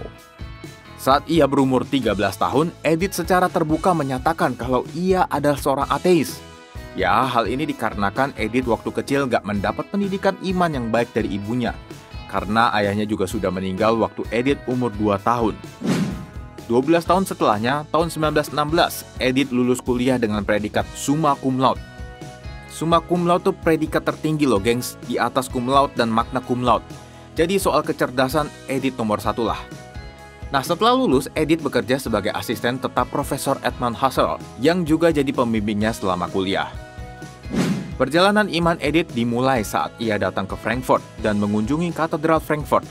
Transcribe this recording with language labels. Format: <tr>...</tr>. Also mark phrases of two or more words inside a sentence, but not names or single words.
<id>Saat ia berumur 13 tahun, Edith secara terbuka menyatakan kalau ia adalah seorang ateis. Ya, hal ini dikarenakan Edith waktu kecil gak mendapat pendidikan iman yang baik dari ibunya, karena ayahnya juga sudah meninggal waktu Edith umur 2 tahun. 12 tahun setelahnya, tahun 1916, Edith lulus kuliah dengan predikat</id> <la>summa cum laude. Summa cum laude</la> <id>itu predikat tertinggi loh gengs, di atas</id> <la>cum laude</la> <id>dan</id> <la>magna cum laude.</la> <id>Jadi soal kecerdasan, Edith nomor 1 lah. Nah, setelah lulus, Edith bekerja sebagai asisten tetap Profesor Edmund Husserl, yang juga jadi pembimbingnya selama kuliah. Perjalanan iman Edith dimulai saat ia datang ke Frankfurt dan mengunjungi katedral Frankfurt.</id>